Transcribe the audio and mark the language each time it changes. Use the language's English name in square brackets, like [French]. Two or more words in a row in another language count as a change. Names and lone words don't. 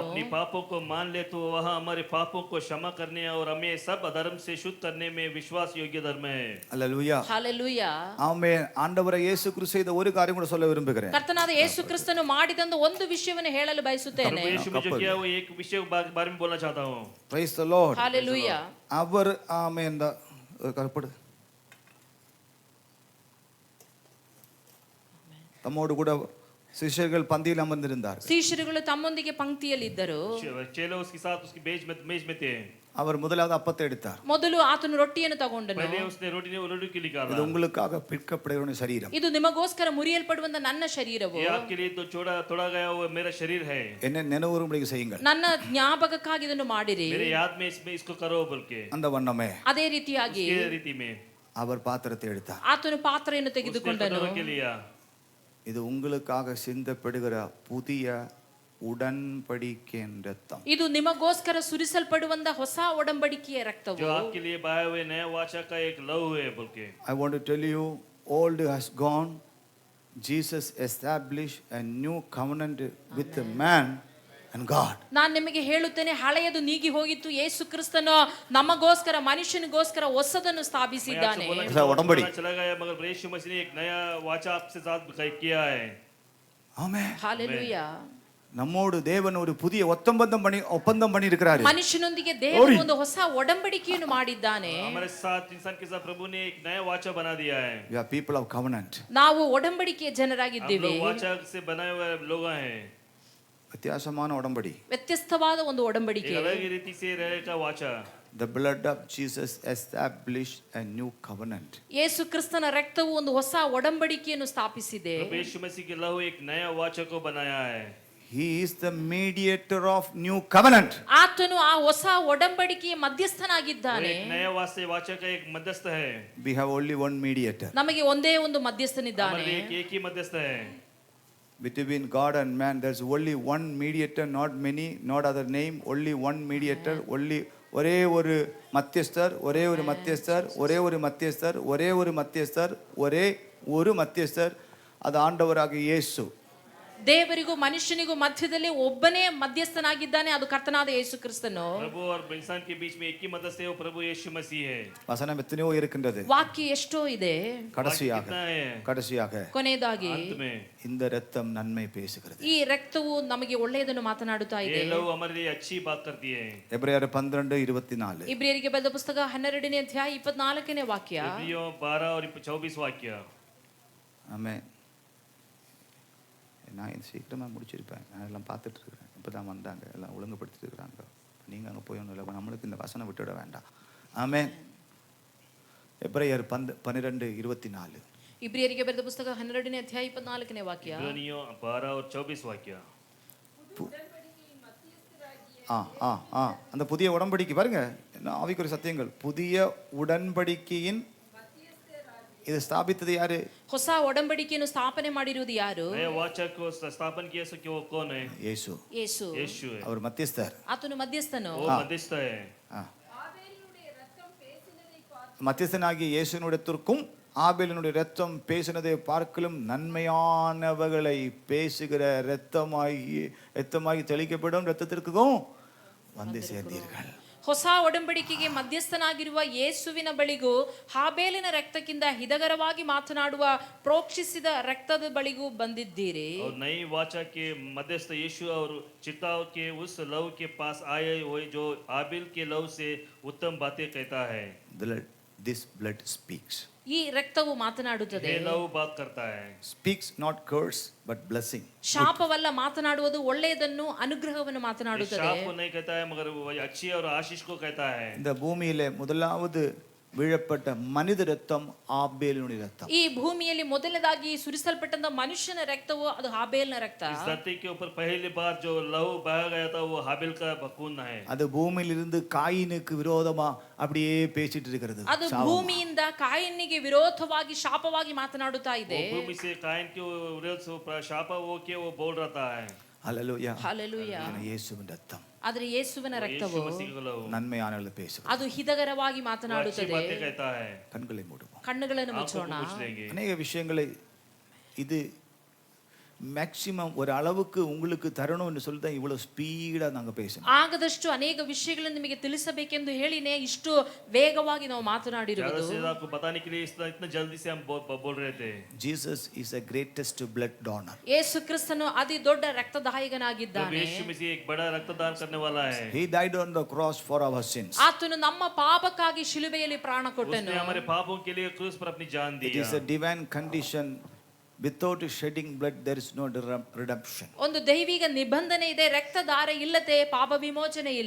[Hindi] अपने पापों को मान ले तो वहाँ हमारे पापों को क्षमा करने और हमें सब अधर्म से शुद्ध करने में विश्वास योग्य धर्म है। [Tamil] அல்லேலூயா. [Kannada] ಹಲ್ಲೆಲೂಯಾ. [Tamil] ஆமென். ஆண்டவரை இயேசு கிறிஸ்து செய்த ஒரு காரியம் கூட சொல்ல விரும்புகிறேன். [Kannada] ಕರ್ತನಾದ ಯೇಸು ಕ್ರಿಸ್ತನು ಮಾಡಿದಂತ ಒಂದು ವಿಷಯವನ್ನು ಹೇಳಲು ಬಯಸುತ್ತೇನೆ. [Hindi] प्रभु यीशु में जो किया वो एक विषय के बारे में बोलना चाहता हूँ। [English] Praise the Lord. [Kannada] ಹಲ್ಲೆಲೂಯಾ. [Tamil] அவர் ஆமென். கற்படு தம்மோடு கூட சிஷ்யர்கள் பந்தியில் அமர்ந்திருந்தார். [Kannada] ಶಿಷ್ಯರುಗಳು ತಮ್ಮೊಂದಿಗೆ ಪಂಕ್ತಿಯಲ್ಲಿದ್ದರು. [Hindi] चेलों उसके साथ उसकी मेज में थे। [Tamil] அவர் முதலாவது அப்பத்தை எடுத்தார். [Kannada] ಮೊದಲು ಆತನು ರೊಟ್ಟಿಯನ್ನು ತಗೊಂಡನು. [Hindi] पहले उसने रोटी के लिए [Tamil] இது [Hindi] निकाला। [Tamil] உங்களுக்காக பிற்கப்படுகிற சரீரம். [Kannada] ಇದು ನಿಮಗೋಸ್ಕರ ಮುರಿಯಲ್ಪಡುವಂತ ನನ್ನ ಶರೀರವು. [Hindi] ये आपके लिए तो तोड़ा गया वो मेरा शरीर है। [Tamil] என்ன நினைவுறும்படி செய்யுங்கள். [Kannada] ನನ್ನ ಜ್ಞಾಪಕಕ್ಕಾಗಿ ಇದನ್ನು ಮಾಡಿರಿ. [Hindi] मेरे याद में इसको करो बोल के। [Tamil] அந்த வண்ணமே [Kannada] ಅದೇ ರೀತಿಯಾಗಿ [Hindi] उसके रीति में [Tamil] அவர் பாத்திரத்தை எடுத்தார். [Kannada] ಆತನು ಪಾತ್ರೆಯನ್ನು [Hindi] उसने [Kannada] ತೆಗೆದುಕೊಂಡನು. [Hindi] कटोरे के लिया। [Tamil] இது உங்களுக்காக சிந்தப்படுகிற புதிய உடன்படிக்கையின் ரத்தம். [Kannada] ಇದು ನಿಮಗೋಸ್ಕರ ಸುರಿಸಲ್ಪಡುವಂತ ಹೊಸ ಒಡಂಬಡಿಕೆಯ ರಕ್ತವು. [Hindi] जो आपके लिए बहाए हुए नया वाचा का एक लहू है बोल के। [English] I want to tell you, old has gone. Jesus established a new covenant with the man and God. [Kannada] ನಾನು ನಿಮಗೆ ಹೇಳುತ್ತೇನೆ, ಹಳೆಯದು ನೀಗಿ ಹೋಗಿತ್ತು. ಯೇಸು ಕ್ರಿಸ್ತನು ನಮಗೋಸ್ಕರ ಮನುಷ್ಯನಿಗೋಸ್ಕರ ಹೊಸದನ್ನು ಸ್ಥಾಪಿಸಿದ್ದಾನೆ. उडंबडी. [Hindi] चला गया मगर यीशु मसीह ने एक नया वाचा आपसे साथ किया है। [Tamil] ஆமென். [Kannada] ಹಲ್ಲೆಲೂಯಾ. [Tamil] நம்மோடு தேவன் ஒரு புதிய ஒப்பந்தம் பண்ணி இருக்கிறாரு. [Kannada] ಮನುಷ್ಯನೊಂದಿಗೆ ದೇವರು ಒಂದು ಹೊಸ ಒಡಂಬಡಿಕೆಯನ್ನು ಮಾಡಿದ್ದಾನೆ. [Hindi] हमारे साथ इंसान के साथ प्रभु ने एक नया वाचा बना दिया है। [English] We are people of covenant. [Kannada] ನಾವು ಒಡಂಬಡಿಕೆಯ [Hindi] हम [Kannada] ಜನರಾಗಿದ್ದೇವೆ. [Hindi] लोग वाचा से बनाए हुए लोग हैं। [Tamil] வித்தியாசமான உடன்படி. [Kannada] ವ್ಯತ್ಯಸ್ತವಾದ ಒಂದು ಒಡಂಬಡಿಕೆ. [Hindi] एक अलग रीति से रहेगा वाचा। [English] The blood of Jesus established a new covenant. [Kannada] ಯೇಸು ಕ್ರಿಸ್ತನ ರಕ್ತವು ಒಂದು ಹೊಸ ಒಡಂಬಡಿಕೆಯನ್ನು ಸ್ಥಾಪಿಸಿದೆ. [Hindi] प्रभु यीशु मसीह के लहू एक नया वाचा को बनाया है। [English] He is the mediator of new covenant. [Kannada] ಆತನು ಆ ಹೊಸ ಒಡಂಬಡಿಕೆಯ ಮಧ್ಯಸ್ಥನಾಗಿದ್ದಾನೆ. [Hindi] एक नया वाचा का एक मध्यस्थ है। [English] We have only one mediator. [Kannada] ನಮಗೆ ಒಂದೇ ಒಂದು ಮಧ್ಯಸ್ಥನಿದ್ದಾನೆ. [Hindi] हमारे एक ही मध्यस्थ है। [English] Between God and man, there's only one mediator, not many, not other name, only one mediator, only [Tamil] ஒரே ஒரு மத்தியஸ்தர், ஒரே ஒரு மத்தியஸ்தர், ஒரே ஒரு மத்தியஸ்தர், ஒரே ஒரு மத்தியஸ்தர், ஒரே ஒரு மத்தியஸ்தர், அது ஆண்டவராகிய இயேசு. [Kannada] ದೇವರಿಗೂ ಮನುಷ್ಯನಿಗೂ ಮಧ್ಯದಲ್ಲಿ ಒಬ್ಬನೇ ಮಧ್ಯಸ್ಥನಾಗಿದ್ದಾನೆ, ಅದು ಕರ್ತನಾದ ಯೇಸು ಕ್ರಿಸ್ತನು. [Hindi] प्रभु और इंसान के बीच में एक ही मध्यस्थ है, वो प्रभु यीशु मसीह है। [Tamil] வசனம் எத்தனையோ இருக்கின்றது. [Kannada] ವಾಕ್ಯ ಎಷ್ಟೋ ಇದೆ. [Tamil] கடைசியாக [Hindi] कितना है? [Tamil] கடைசியாக [Kannada] ಕೊನೆಯದಾಗಿ [Hindi] अंत में [Tamil] இந்த இரத்தம் நன்மை பேசுகிறது. [Kannada] ಈ ರಕ್ತವು ನಮಗೆ ಒಳ್ಳೆಯದನ್ನು ಮಾತನಾಡುತ್ತಾ ಇದೆ. [Hindi] ये लहू हमारे लिए अच्छी बात करती है। [Tamil] எபிரேயர் 12:24. [Kannada] ಇಬ್ರಿಯರಿಗೆ ಬರೆದ ಪುಸ್ತಕ 12ನೇ ಅಧ್ಯಾಯ 24ನೇ ವಾಕ್ಯ. [Hindi] इब्रियों 12 और 24 वाक्य। [Tamil] ஆமென். நான் சீக்கிரமாக முடிச்சிருப்பேன். நான் எல்லாம் பார்த்துட்டு இருக்கிறேன். இப்போ தான் வந்தாங்க, எல்லாம் ஒழுங்குபடுத்திட்டு இருக்கிறாங்க. நீங்கள் அங்கே போய் ஒன்றும் இல்லை, நம்மளுக்கு இந்த வசனம் விட்டுவிட வேண்டாம். ஆமென். எபிரேயர் 12:24. [Kannada] ಇಬ್ರಿಯರಿಗೆ ಬರೆದ ಪುಸ್ತಕ 12ನೇ ಅಧ್ಯಾಯ 24ನೇ ವಾಕ್ಯ. [Hindi] इब्रियों 12 और 24 वाक्य। [Tamil] அந்த புதிய உடன்படிக்கை பாருங்க, என்ன ஆவிக்குரிய சத்தியங்கள். புதிய உடன்படிக்கையின் இது ஸ்தாபித்தது யாரு? [Kannada] ಹೊಸ ಒಡಂಬಡಿಕೆಯನ್ನು ಸ್ಥಾಪನೆ ಮಾಡಿರುವುದು ಯಾರು? [Hindi] नया वाचा को स्थापन किया सो कि वो कौन है? [Tamil] இயேசு. [Kannada] ಯೇಸು. [Hindi] यीशु है। [Tamil] அவர் மத்தியஸ்தர். [Kannada] ಆತನು ಮಧ್ಯಸ್ಥನು. [Hindi] वो मध्यस्थ है। [Tamil] ஆபேலினுடைய ரத்தம் பேசினதை பார்த்து மத்தியஸ்தனாகிய இயேசுவினிடத்திற்கும் ஆபேலினுடைய இரத்தம் பேசினதை பார்க்கலும் நன்மையானவர்களை பேசுகிற இரத்தமாகி தெளிக்கப்படும் இரத்தத்திற்கும் வந்து சேர்ந்தீர்கள். [Kannada] ಹೊಸ ಒಡಂಬಡಿಕೆಗೆ ಮಧ್ಯಸ್ಥನಾಗಿರುವ ಯೇಸುವಿನ ಬಳಿಗೂ ಹಾಬೇಲಿನ ರಕ್ತಕ್ಕಿಂತ ಹಿತಕರವಾಗಿ ಮಾತನಾಡುವ ಪ್ರೋಕ್ಷಿಸಿದ ರಕ್ತದ ಬಳಿಗೂ ಬಂದಿದ್ದೀರಿ. [Hindi] और नई वाचा के मध्यस्थ यीशु और चिताव के उस लव के पास आए हुए जो हाबिल के लव से उत्तम बातें कहता है. [English] This blood speaks. [Kannada] ಈ ರಕ್ತವು ಮಾತನಾಡುತ್ತದೆ. [Hindi] ये लव बात करता है. [English] Speaks not curse but blessing. [Kannada] ಶಾಪವಲ್ಲ ಮಾತನಾಡುವುದು, ಒಳ್ಳೆಯದನ್ನು ಅನುಗ್ರಹವನ್ನು ಮಾತನಾಡುತ್ತದೆ. [Hindi] शाप को नहीं कहता है मगर वो अच्छी और आशीष को कहता है. [Tamil] இந்த பூமியிலே முதலாவது வீழப்பட்ட மனித ரத்தம் ஆபேலினுடைய ரத்தம். [Kannada] ಈ ಭೂಮಿಯಲ್ಲಿ ಮೊದಲದಾಗಿ ಸುರಿಸಲ್ಪಟ್ಟಂತ ಮನುಷ್ಯನ ರಕ್ತವು ಅದು ಹಾಬೇಲ್ನ ರಕ್ತ. [Hindi] इस धरती के ऊपर पहली बार जो लहू बहा गया था वो हाबिल का खून है. [Tamil] அது பூமியிலிருந்து காயினுக்கு விரோதமா அப்படியே பேசிட்டு இருக்கிறது. [Kannada] ಅದು ಭೂಮಿಯಿಂದ ಕಾಯಿನಿಗೆ ವಿರೋಧವಾಗಿ ಶಾಪವಾಗಿ ಮಾತನಾಡುತ್ತಾ ಇದೆ. [Hindi] वो भूमि से कायन के विरोध से शाप वो के वो बोल रहा है. [Tamil] ஹல்லேலூயா. [Kannada] ಹಲ್ಲೆಲೂಯಾ. [Tamil] இயேசுவின் ரத்தம் [Kannada] ಆದರೆ ಯೇಸುವಿನ ರಕ್ತವು [Tamil] நன்மையானவர்களை பேசுகிறது. [Kannada] ಅದು ಹಿತಕರವಾಗಿ ಮಾತನಾಡುತ್ತದೆ. [Tamil] கண்களை மூடுவோம். [Kannada] ಕಣ್ಣುಗಳನ್ನು ಮುಚ್ಚೋಣ. [Tamil] ಅನೇಕ விஷயங்களை இது மேக்சிமம் ஒரு அளவுக்கு உங்களுக்கு தரணும் என்று சொல்லி தான் இவ்வளவு ஸ்பீடா நாங்க பேசணும். [Kannada] ಆಗದಷ್ಟು ಅನೇಕ ವಿಷಯಗಳನ್ನು ನಿಮಗೆ ತಿಳಿಸಬೇಕೆಂದು ಹೇಳಿನೇ ಇಷ್ಟು ವೇಗವಾಗಿ ನಾವು ಮಾತನಾಡಿರುವುದು. [Hindi] आपको बताने के लिए इतना जल्दी से हम बोल रहे थे. [English] Jesus is the greatest blood donor. [Kannada] ಯೇಸು ಕ್ರಿಸ್ತನು ಅತಿ ದೊಡ್ಡ ರಕ್ತದಾಯಕನಾಗಿದ್ದಾನೆ. [Hindi] यीशु मसीह एक बड़ा रक्तदान करने वाला है. [English] He died on the cross for our sins. [Kannada] ಆತನು ನಮ್ಮ ಪಾಪಕ್ಕಾಗಿ ಶಿಲುಬೆಯಲ್ಲಿ ಪ್ರಾಣ ಕೊಟ್ಟನು. [Hindi] उसने हमारे पापों के लिए क्रूस पर अपनी जान दी. [English] It is a divine condition. Without shedding blood there is no redemption. [Kannada] ಒಂದು ದೈವಿಕ ನಿಬಂಧನೆ ಇದೆ, ರಕ್ತಧಾರೆ ಇಲ್ಲದೆ ಪಾಪ ವಿಮೋಚನೆ ಇಲ್ಲ.